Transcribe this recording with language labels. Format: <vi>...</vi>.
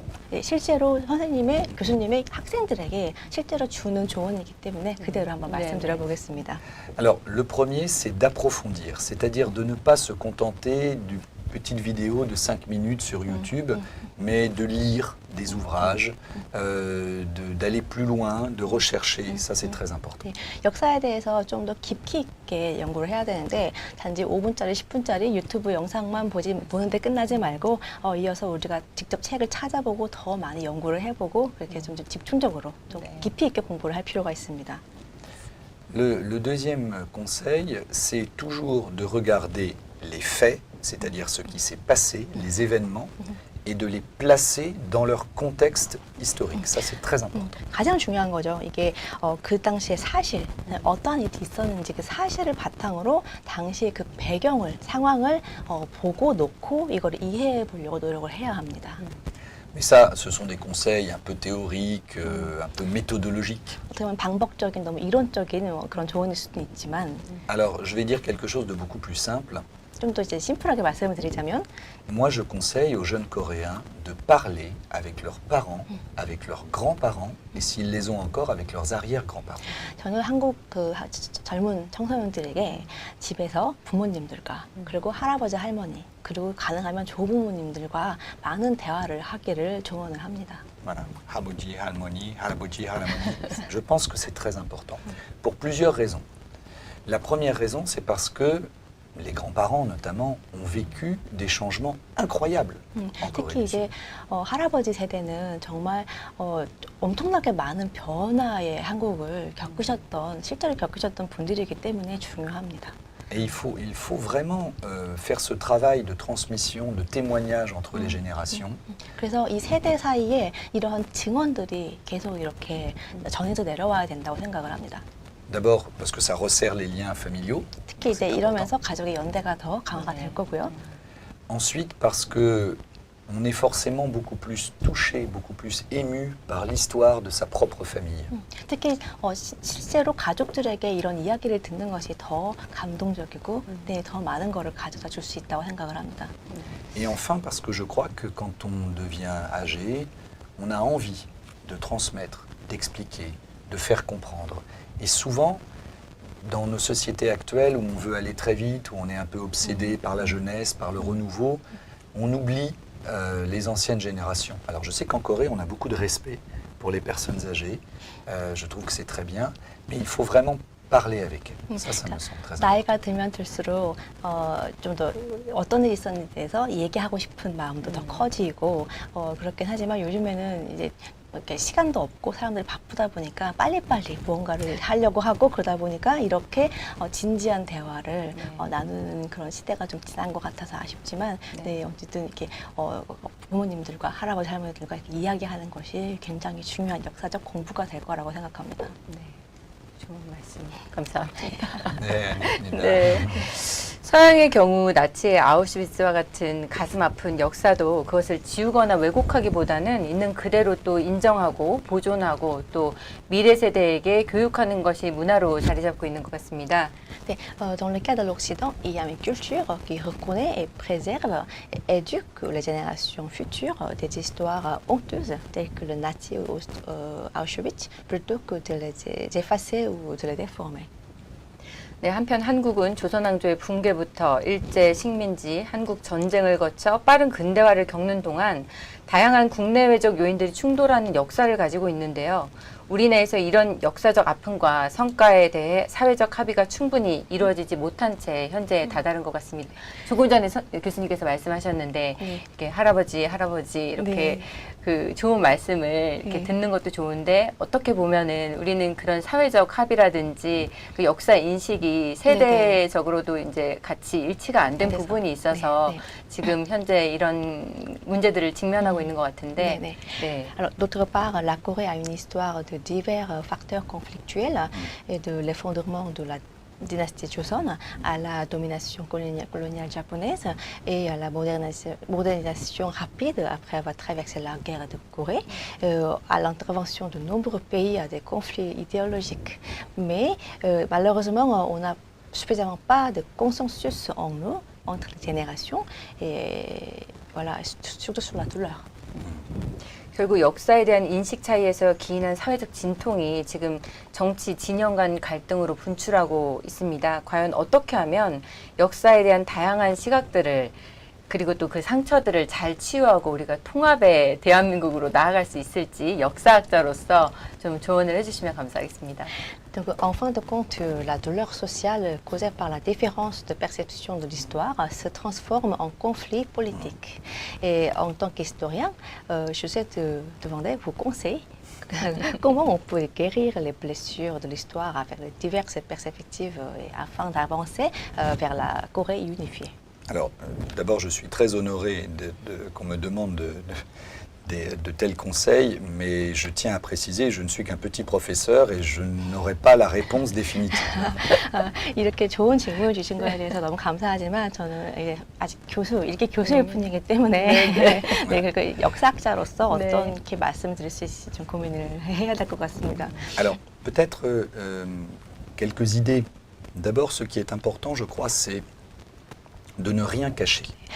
<ko>네, 실제로 교수님의 학생들에게 실제로 주는 조언이기 때문에 그대로 한번 말씀드려 보겠습니다.</ko> <fr>Alors, le premier, c'est d'approfondir, c'est-à-dire de ne pas se contenter d'une petite vidéo de 5 minutes sur YouTube, mais de lire des ouvrages, d'aller plus loin, de rechercher. Ça, c'est très important.</fr> <ko>네, 역사에 대해서 좀 더 깊이 있게 연구를 해야 되는데 단지 5분짜리, 10분짜리 유튜브 영상만 보는데 끝나지 말고 이어서 우리가 직접 책을 찾아보고 더 많이 연구를 해보고 그렇게 좀 집중적으로 좀 깊이 있게 공부를 할 필요가 있습니다.</ko> <fr>Le deuxième conseil, c'est toujours de regarder les faits, c'est-à-dire ce qui s'est passé, les événements, et de les placer dans leur contexte historique. Ça, c'est très important.</fr> <ko>가장 중요한 거죠. 이게 그 당시의 사실, 어떠한 일이 있었는지 그 사실을 바탕으로 당시의 그 배경을, 상황을 보고 놓고 이걸 이해해 보려고 노력을 해야 합니다.</ko> <fr>Mais ça, ce sont des conseils un peu théoriques, un peu méthodologiques.</fr> <ko>어떻게 보면 방법적인, 너무 이론적인 그런 조언일 수도 있지만</ko> <fr>Alors, je vais dire quelque chose de beaucoup plus simple.</fr> <ko>좀 더 이제 심플하게 말씀을 드리자면</ko> <fr>Moi, je conseille aux jeunes Coréens de parler avec leurs parents, avec leurs grands-parents, et s'ils les ont encore, avec leurs arrière-grands-parents.</fr> <ko>저는 한국 그 젊은 청소년들에게 집에서 부모님들과 그리고 할아버지 할머니 그리고 가능하면 조부모님들과 많은 대화를 하기를 조언을 합니다.</ko> <fr>Voilà.</fr> <ko>Haboji, Halmoni, Haraboji, Haramoni.</ko> <fr>Je pense que c'est très important, pour plusieurs raisons. La première raison, c'est parce que les grands-parents, notamment, ont vécu des changements incroyables en Corée</fr> <ko>특히</ko> <fr>du Sud.</fr> <ko>이제 할아버지 세대는 정말 엄청나게 많은 변화의 한국을 실제로 겪으셨던 분들이기 때문에 중요합니다.</ko> <fr>Et il faut vraiment faire ce travail de transmission, de témoignage entre les générations.</fr> <ko>그래서 이 세대 사이에 이러한 증언들이 계속 이렇게 전해져 내려와야 된다고 생각을 합니다.</ko> <fr>D'abord parce que ça resserre les liens familiaux.</fr> <ko>특히 이제 이러면서 가족의 연대가 더 강화가 될 거고요.</ko> <fr>Ensuite parce que on est forcément beaucoup plus touché, beaucoup plus ému par l'histoire de sa propre famille.</fr> <ko>특히 실제로 가족들에게 이런 이야기를 듣는 것이 더 감동적이고 네, 더 많은 거를 가져다 줄 수 있다고 생각을 합니다.</ko> <fr>Et enfin, parce que je crois que quand on devient âgé, on a envie de transmettre, d'expliquer, de faire comprendre. Et souvent, dans nos sociétés actuelles où on veut aller très vite, où on est un peu obsédé par la jeunesse, par le renouveau, on oublie les anciennes générations. Alors je sais qu'en Corée, on a beaucoup de respect pour les personnes âgées. Je trouve que c'est très bien, mais il faut vraiment parler avec elles. Ça me semble très important.</fr> <ko>나이가 들면 들수록 좀 더 어떤 일이 있었는지에 대해서 얘기하고 싶은 마음도 더 커지고 그렇긴 하지만 요즘에는 이제 이렇게 시간도 없고 사람들이 바쁘다 보니까 빨리빨리 무언가를 하려고 하고 그러다 보니까 이렇게 진지한 대화를 나누는 그런 시대가 좀 지난 것 같아서 아쉽지만 네, 어쨌든 이렇게 부모님들과 할아버지 할머니들과 이렇게 이야기하는 것이 굉장히 중요한 역사적 공부가 될 거라고 생각합니다. 네. 좋은 말씀 감사합니다. 네, 아닙니다. 네. 서양의 경우 나치의 아우슈비츠와 같은 가슴 아픈 역사도 그것을 지우거나 왜곡하기보다는 있는 그대로 또 인정하고 보존하고 또 미래 세대에게 교육하는 것이 문화로 자리 잡고 있는 것 같습니다.</ko> <fr>네, dans le cas de l'Occident, il y a une culture qui reconnaît et préserve et éduque les générations futures des histoires honteuses telles que le nazi ou Auschwitz plutôt que de les effacer ou de les déformer.</fr> <ko>네, 한편 한국은 조선왕조의 붕괴부터 일제 식민지, 한국 전쟁을 거쳐 빠른 근대화를 겪는 동안 다양한 국내외적 요인들이 충돌하는 역사를 가지고 있는데요. 우리 내에서 이런 역사적 아픔과 성과에 대해 사회적 합의가 충분히 이루어지지 못한 채 현재에 다다른 것 같습니다. 조금 전에 교수님께서 말씀하셨는데 이렇게 할아버지 이렇게 네. 그 좋은 말씀을 이렇게 네. 듣는 것도 좋은데 어떻게 보면은 우리는 그런 사회적 합의라든지 그 역사 인식이 세대적으로도 이제 같이 일치가 안 된 부분이 있어서 네. 지금 현재 이런 문제들을 직면하고 있는 것 같은데. 네. 네.</ko> <fr>Alors, d'autre part, la Corée a une histoire de divers facteurs conflictuels et de l'effondrement de la dynastie Joseon à la domination coloniale japonaise et à la modernisation rapide après avoir traversé la guerre de Corée, à l'intervention de nombreux pays à des conflits idéologiques. Mais malheureusement, on n'a suffisamment pas de consensus en nous, entre les générations, et voilà, surtout sur la douleur.</fr> <ko>결국 역사에 대한 인식 차이에서 기인한 사회적 진통이 지금 정치 진영 간 갈등으로 분출하고 있습니다. 과연 어떻게 하면 역사에 대한 다양한 시각들을 그리고 또 그 상처들을 잘 치유하고 우리가 통합의 대한민국으로 나아갈 수 있을지 역사학자로서 좀 조언을 해주시면 감사하겠습니다.</ko> <fr>Donc, en fin de compte, la douleur sociale causée par la différence de perception de l'histoire se transforme en conflit politique. Et en tant qu'historien, je souhaite demander vos conseils. Comment on peut guérir les blessures de l'histoire avec les diverses perspectives afin d'avancer vers la Corée unifiée? Alors, d'abord, je suis très honoré qu'on me demande de tels conseils, mais je tiens à préciser, je ne suis qu'un petit professeur et je n'aurai pas la réponse définitive.</fr> <ko>이렇게 좋은 질문을 주신 거에 대해서 너무 감사하지만 저는 아직 일개 교수일 뿐이기 때문에 그리고 역사학자로서 네. 어떻게 말씀드릴 수 있을지 좀 고민을 해야 될 것 같습니다.</ko> <fr>Alors, peut-être quelques idées. D'abord, ce qui est important, je crois, c'est de ne rien cacher.</fr>